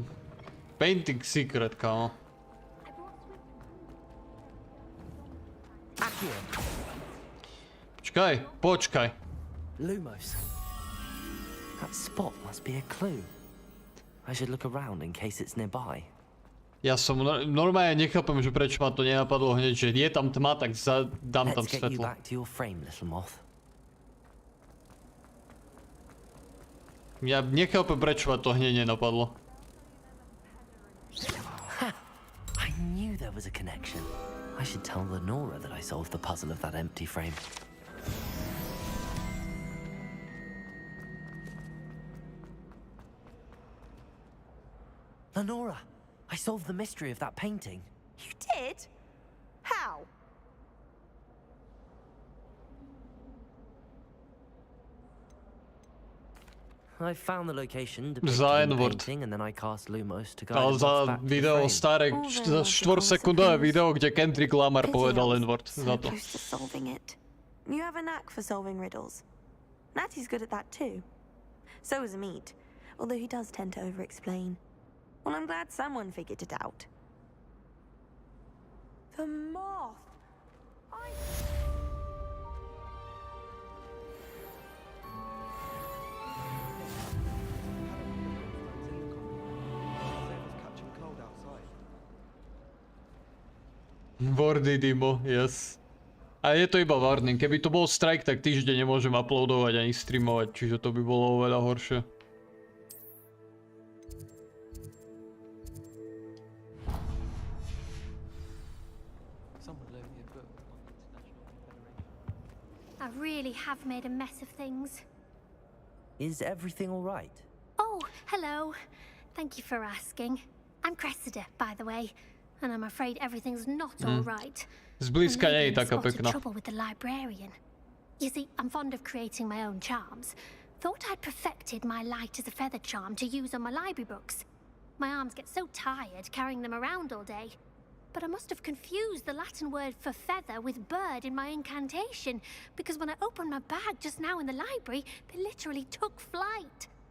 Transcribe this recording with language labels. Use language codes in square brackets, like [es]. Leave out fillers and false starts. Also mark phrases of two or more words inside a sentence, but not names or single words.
[en] Painting secret, [sk] kámo. Počkaj. [en] Lumos. That spot must be a clue. I should look around in case it's nearby. [sk] Ja som normálne nechápem, že prečo ma to nenapadlo hneď, že je tam tma, tak dám tam svetlo. Ja nechápem, prečo ma to hneď nenapadlo. [en] I knew there was a connection. I should tell Lenora that I solved the puzzle of that empty frame. Lenora! I solved the mystery of that painting. You did? How? I found the location, [sk] Za [en] depicted the N-word. painting, and then I cast Lumos to guide [sk] Ale [en] us [sk] za [en] back to the [sk] video [en] frame. [sk] staré, 4-sekundové video, kde Kendrick Lamar povedal N-word za to. [en] Close to solving it. You have a knack for solving riddles. Natty's good at that too. So is Amit, although he does tend to over-explain. Well, I'm glad someone figured it out. The moth! Wordy Dimo, yes. [sk] A je to iba warning, keby to bol strike, tak týždeň nemôžem uploadovať ani streamovať, čiže to by bolo oveľa horšie. [en] I really have made a mess of things. Is everything all right? Oh, hello. Thank you for asking. I'm Cressida, by the way, and I'm afraid everything's not all right. [sk] Zblízka nie je taká [en] spotted [sk] pekná. [en] trouble with the librarian. You see, I'm fond of creating my own charms. Thought I'd perfected my light as a feather charm to use on my library books. My arms get so tired carrying them around all day. But I must have confused the Latin word for feather with bird in my incantation, because when I opened my bag just now in the library, they literally took flight.